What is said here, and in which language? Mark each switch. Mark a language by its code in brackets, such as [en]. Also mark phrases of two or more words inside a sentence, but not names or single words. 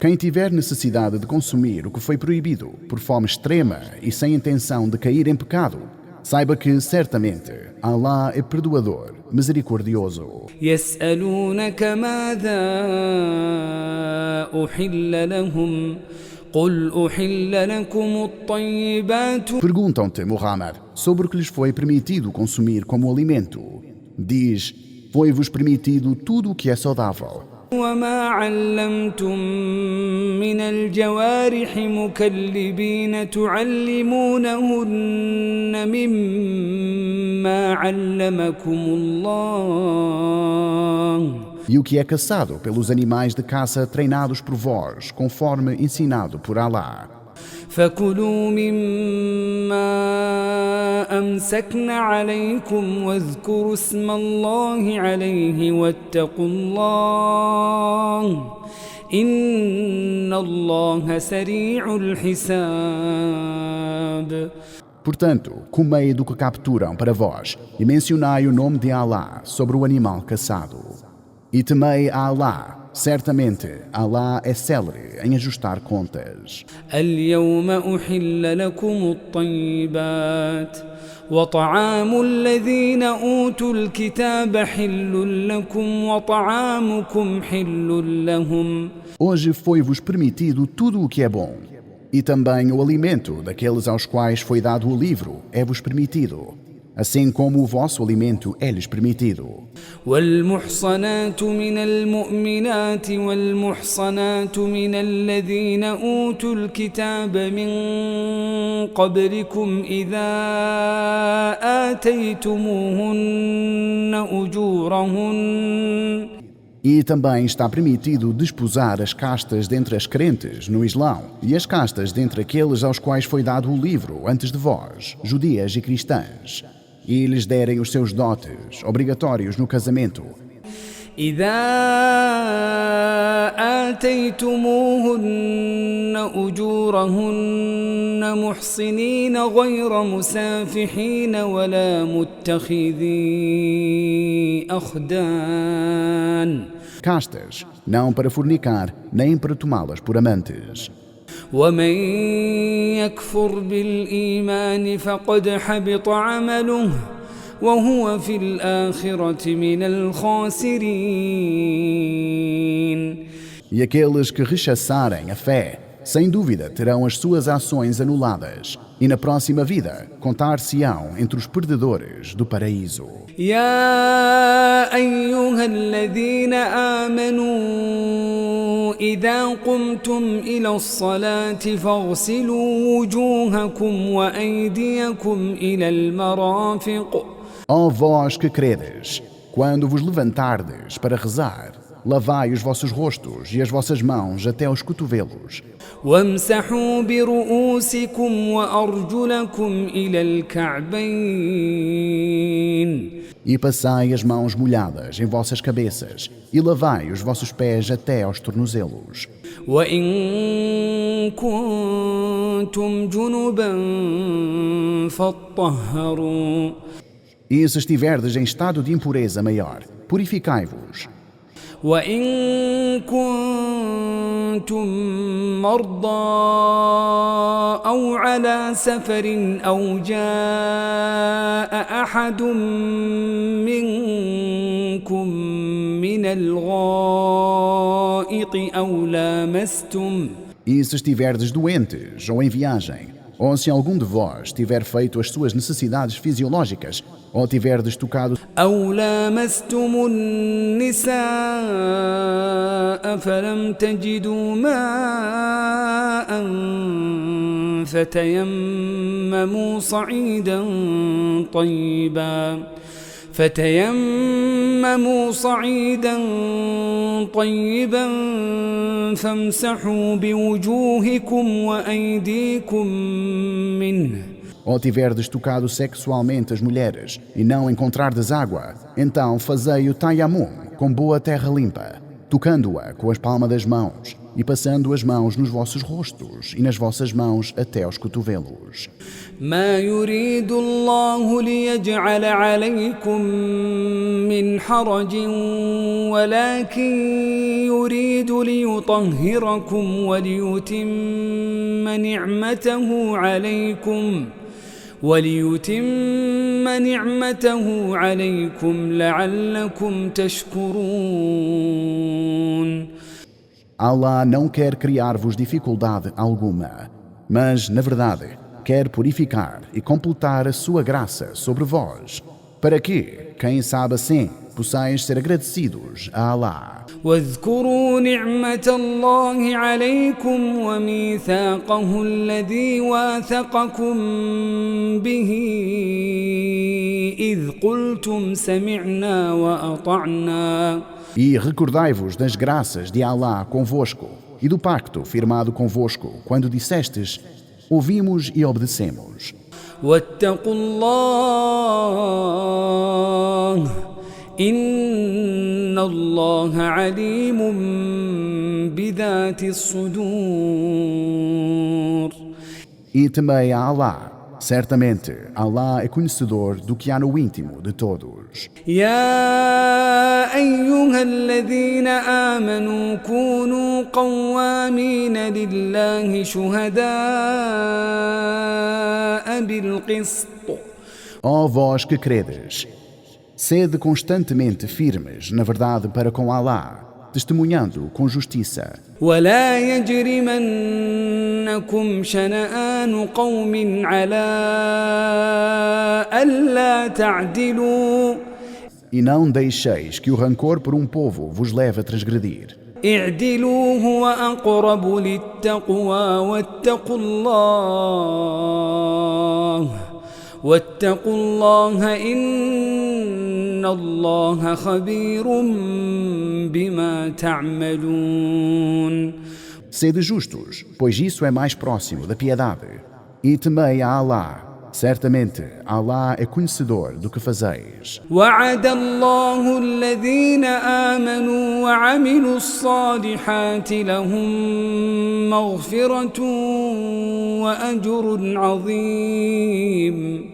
[pt] Quem tiver necessidade de consumir o que foi proibido por fome extrema e sem intenção de cair em pecado, saiba que, certamente, Allah é perdoador, misericordioso. [ar] يسألونك ماذا أحل لهم قل أحل لكم الطيبات [pt] Perguntam-te, Muhammad, sobre o que lhes foi permitido consumir como alimento. Diz, foi-vos permitido tudo o que é saudável. [ar] وما علمتم من الجوارح مكلبين تعلمونهن مما علمكم الله [pt] E o que é caçado pelos animais de caça treinados por vós, conforme ensinado por Allah. [ar] فكلوا مما أمسكن عليكم واذكروا اسم الله عليه واتقوا الله إن الله سريع الحساب. [pt] Portanto, comei do que capturam para vós e mencionai o nome de Allah sobre o animal caçado. E temei a Allah. Certamente, Allah é célere em ajustar contas. [ar] اليوم أحل لكم الطيبات وطعام الذين أوتوا الكتاب حل لكم وطعامكم حل لهم. [pt] Hoje foi-vos permitido tudo o que é bom. E também o alimento daqueles aos quais foi dado o livro é-vos permitido. Assim como o vosso alimento é-lhes permitido. [ar] والمحصنات من المؤمنات والمحصنات من الذين أوتوا الكتاب من قبلكم إذا آتيتموهن أجورهن. [pt] E também está permitido desposar as castas dentre as crentes no Islão e as castas dentre aqueles aos quais foi dado o livro antes de vós, judias e cristãs, e lhes derem os seus dotes, obrigatórios no casamento. [ar] إذا آتيتموهن أجورهن محصنين غير مسافحين ولا متخذي أخدان. [pt] Castas, não para fornicar, nem para tomá-las por amantes. [ar] ومن يكفر بالإيمان فقد حبط عمله وهو في الآخرة من الخاسرين. [pt] E aqueles que rechaçarem a fé, sem dúvida terão as suas ações anuladas, e na próxima vida contar-se-ão entre os perdedores do paraíso. [ar] يا أيها الذين آمنوا إذا قمتم إلى الصلاة فاغسلوا وجوهكم وأيديكم إلى المرافق. [pt] Ó vós que credes, quando vos levantardes para rezar, lavai os vossos rostos e as vossas mãos até aos cotovelos. [ar] وامسحوا برؤوسكم وأرجلكم إلى الكعبين. [pt] E passai as mãos molhadas em vossas cabeças, e lavai os vossos pés até aos tornozelos. [ar] وإن كنتم جنبا فاطهروا. [pt] E se estiverdes em estado de impureza maior, purificai-vos. [ar] وإن كنتم مرضى أو على سفر أو جاء أحد منكم من الغائط أو لامستم. [pt] E se estiverdes doentes ou em viagem, ou se algum de vós tiver feito as suas necessidades fisiológicas, ou tiverdes tocado [ar] أو لامستم النساء فلم تجدوا ماء فتيمموا صعيدا طيبا فامسحوا بوجوهكم وأيديكم منه. [pt] ou tiverdes tocado sexualmente as mulheres e não encontrardes água, então fazei o tayammum com boa terra limpa, tocando-a com as palmas das mãos e passando as mãos nos vossos rostos e nas vossas mãos até aos cotovelos. [ar] ما يريد الله ليجعل عليكم من حرج ولكن يريد ليطهركم وليتم نعمته عليكم لعلكم تشكرون. [pt] Allah não quer criar-vos dificuldade alguma, mas, na verdade, quer purificar e completar a sua graça sobre vós, para que, quem sabe assim, possais ser agradecidos a Allah. [ar] واذكروا نعمة الله عليكم وميثاقه الذي واثقكم به إذ قلتم سمعنا وأطعنا. [pt] E recordai-vos das graças de Allah convosco e do pacto firmado convosco, quando dissestes, ouvimos e obedecemos. [ar] واتقوا الله إن الله عليم بذات الصدور. [pt] E temei a Allah. Certamente, Allah é conhecedor do que há no íntimo de todos. [ar] يا أيها الذين آمنوا كونوا قوامين لله شهداء بالقسط. [pt] Ó vós que credes, sede constantemente firmes na verdade para com Allah, testemunhando com justiça. [ar] ولا يجرمنكم شنآن قوم على ألا تعدلوا. [pt] E não deixeis que o rancor por um povo vos leve a transgredir. [ar] اعدلوا هو أقرب للتقوى واتقوا الله إن الله خبير بما تعملون. [pt] Sede justos, pois isso é mais próximo da piedade. E temei a Allah. Certamente, Allah é conhecedor do que fazeis. [ar] وعد الله الذين آمنوا وعملوا الصالحات لهم مغفرة وأجر عظيم.